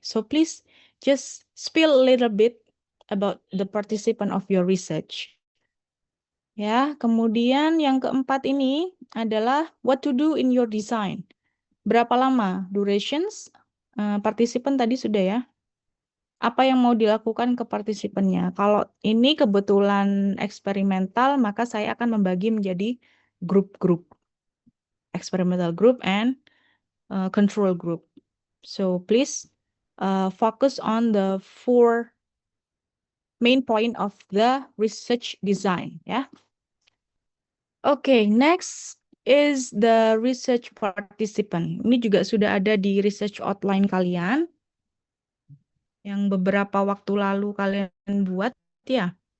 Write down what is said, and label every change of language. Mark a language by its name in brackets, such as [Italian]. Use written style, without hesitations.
[English] So please just spill a little bit about the participant of your research. [Indonesian] Ya, kemudian yang keempat ini adalah [English] what to do in your design. [Indonesian] Berapa lama? Durations, partisipan tadi sudah ya. Apa yang mau dilakukan ke partisipannya? Kalau ini kebetulan eksperimental, maka saya akan membagi menjadi grup-grup. [English] Experimental group and control group. So please focus on the 4 main point of the research design. Ya. Okay, next is the research participant. [Indonesian] Ini juga sudah ada di research outline kalian. Yang beberapa waktu lalu kalian buat, ya.